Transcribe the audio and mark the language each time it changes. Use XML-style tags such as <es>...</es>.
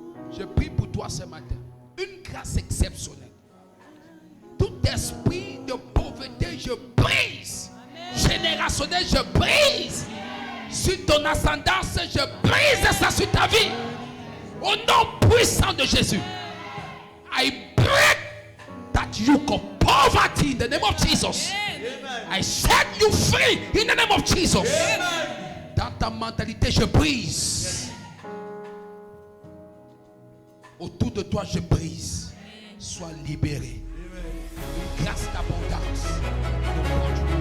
<fr>Je prie pour toi ce matin. Une grâce exceptionnelle. Tout esprit de pauvreté, je brise. Générationnel, je brise. Sur ton ascendance, je brise ça sur ta vie. Au nom puissant de Jésus.</fr> <en>I break that yoke of poverty in the name of Jesus. I set you free in the name of Jesus.</en> <fr>Dans ta mentalité, je brise. Autour de toi, je brise. Sois libéré. Une grâce d'abondance.</fr>